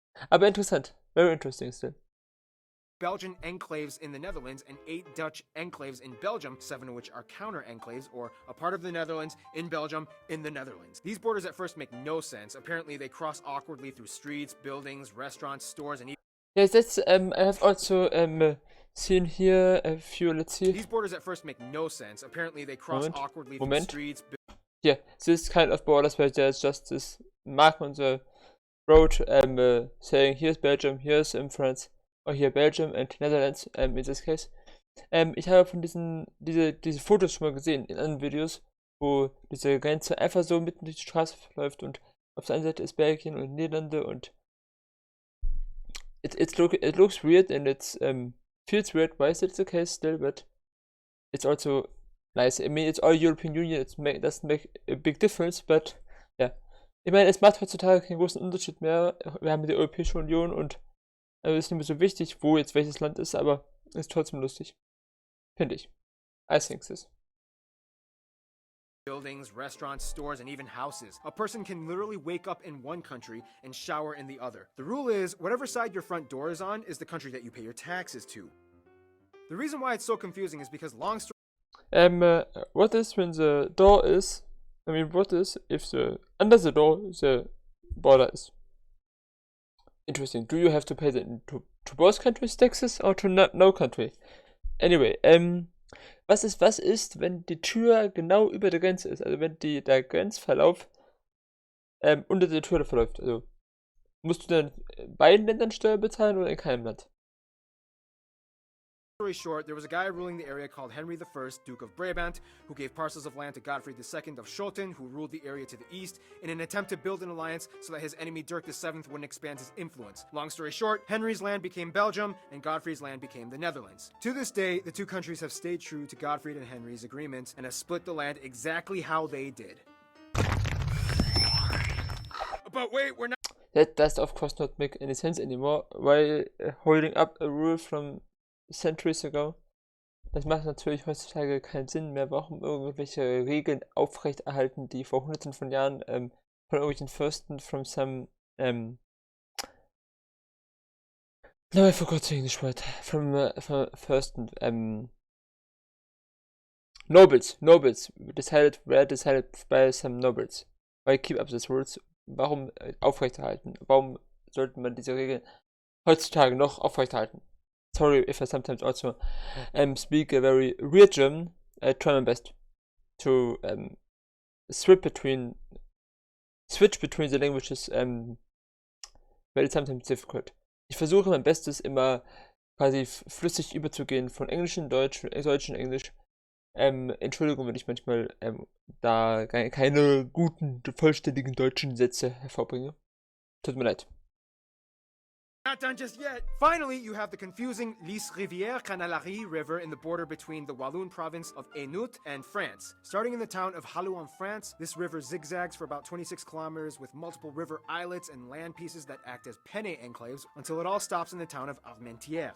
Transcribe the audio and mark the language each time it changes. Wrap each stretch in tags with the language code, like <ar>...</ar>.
<de>Aber interessant.</de> <en>Very interesting still. Belgian enclaves in the Netherlands and 8 Dutch enclaves in Belgium, 7 of which are counter enclaves, or a part of the Netherlands in Belgium in the Netherlands. These borders at first make no sense. Apparently they cross awkwardly through streets, buildings, restaurants, stores, and even... Yes, that's, I have also seen here a few, let's see. These borders at first make no sense. Apparently they cross awkwardly through streets. Yeah, this kind of borders where there's just this mark on the road saying here's Belgium, here's France, or here Belgium and Netherlands in this case.</en> <de>Ich habe von diese Fotos schon mal gesehen in anderen Videos, wo diese Grenze einfach so mitten durch die Straße verläuft und auf der einen Seite ist Belgien und Niederlande und</de> <en>it looks weird and it feels weird. Why is it the case still? But it's also nice. I mean, it's all European Union. It doesn't make a big difference, but yeah.</en> <de>Ich meine, es macht heutzutage keinen großen Unterschied mehr. Wir haben die Europäische Union und es ist nicht mehr so wichtig, wo jetzt welches Land ist, aber es ist trotzdem lustig. Finde ich.</de> <en>I think this. buildings, restaurants, stores, and even houses. A person can literally wake up in one country and shower in the other. The rule is, whatever side your front door is on is the country that you pay your taxes to. The reason why it's so confusing is because long story what is when the door is? I mean, what is if the under the door the border is? Interesting. Do you have to pay to both countries taxes or to no country?</en> <de>Anyway, was ist, wenn die Tür genau über der Grenze ist? Also wenn der Grenzverlauf unter der Tür verläuft. Also musst du dann in beiden Ländern Steuer bezahlen oder in keinem Land?</de> <en>story short, there was a guy ruling the area called Henry I, Duke of Brabant, who gave parcels of land to Godfrey II of Schoten, who ruled the area to the east, in an attempt to build an alliance so that his enemy Dirk VII wouldn't expand his influence. Long story short, Henry's land became Belgium, and Godfrey's land became the Netherlands. To this day, the two countries have stayed true to Godfrey and Henry's agreements, and have split the land exactly how they did. But wait, we're not... That does of course not make any sense anymore, while holding up a rule from centuries ago.</en> <de>Das macht natürlich heutzutage keinen Sinn mehr. Warum irgendwelche Regeln aufrechterhalten, die vor hunderten von Jahren von irgendwelchen Fürsten</de> <en>from some no, I forgot the English word. From Fürsten nobles decided by some nobles. Why keep up these rules?</en> <de>Warum aufrechterhalten? Warum sollte man diese Regeln heutzutage noch aufrechterhalten?</de> <en>Sorry if I sometimes also speak a very weird German. I try my best to switch between the languages, but it's sometimes difficult.</en> <de>Ich versuche mein Bestes immer quasi flüssig überzugehen von Englisch in Deutsch, von Deutsch in Englisch. Entschuldigung, wenn ich manchmal da keine guten, vollständigen deutschen Sätze hervorbringe. Tut mir leid.</de> <en>Not done just yet. Finally, you have the confusing Lys Rivière Canalari River in the border between the Walloon province of Hainaut and France. Starting in the town of Hallou in France, this river zigzags for about 26 kilometers with multiple river islets and land pieces that act as penne enclaves until it all stops in the town of Armentières.</en>